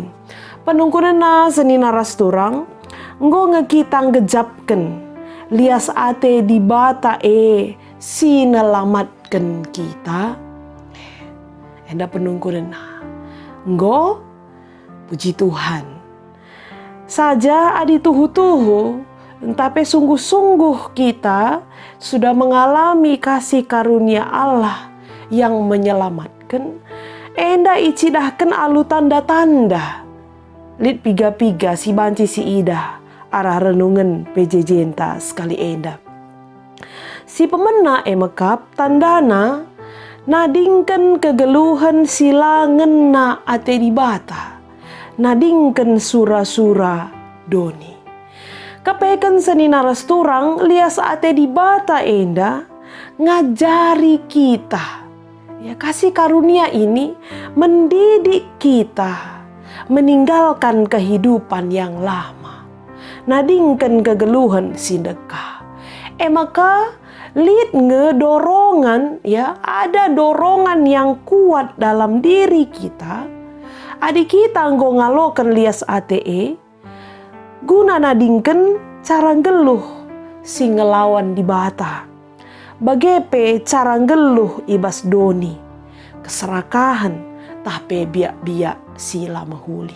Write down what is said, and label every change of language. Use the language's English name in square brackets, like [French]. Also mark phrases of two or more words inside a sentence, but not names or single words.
[Batak Karo] Penungkunena senina rasturang, nggo ngekita ngejapken, lias ate di bata si nelamatkan kita. Enda penungkunena, nggo puji Tuhan. [Indonesian] Saja adi tuhu-tuhu, tapi sungguh-sungguh kita sudah mengalami kasih karunia Allah yang menyelamatkan. [Batak Karo] Enda icidahkan alu tanda-tanda. Lit piga-piga si banci si ida, arah renungan PJJ enta sekali enda. Si pemena emekap tandana, nadingken kegeluhan sila ngena ate di bata. Nadingken sura-sura doni. Kapeken senina rasturang lias ate di bata enda ngajari kita. [Indonesian] Ya, kasih karunia ini mendidik kita meninggalkan kehidupan yang lama. [Batak Karo] Nadingken kegeluhan sindeka. Maka lid ngedorongan, [Indonesian] ya, ada dorongan yang kuat dalam diri kita. [Batak Karo] Adik kita nggo ngalokan lias ate guna nadingken cara geluh si ngelawan di bata. Bagepe cara geluh ibas doni, keserakahan tahpe biak-biak sila mahuli.